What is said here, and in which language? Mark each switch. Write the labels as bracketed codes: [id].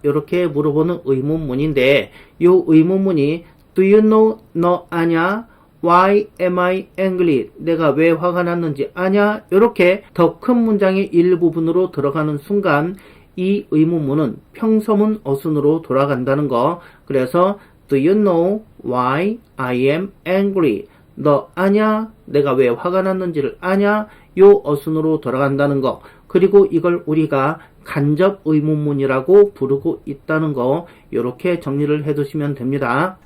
[ko] 이렇게 물어보는 의문문인데 이 의문문이 [en] Do you know? [ko] 너 아냐? [en] Why am I angry? [ko] 내가 왜 화가 났는지 아냐? 이렇게 더 큰 문장의 일부분으로 들어가는 순간 이 의문문은 평서문 어순으로 돌아간다는 거. 그래서 [en] Do you know why I am angry? [ko] 너 아냐? 내가 왜 화가 났는지를 아냐? 요 어순으로 돌아간다는 거. 그리고 이걸 우리가 간접 의문문이라고 부르고 있다는 거 이렇게 정리를 해두시면 됩니다.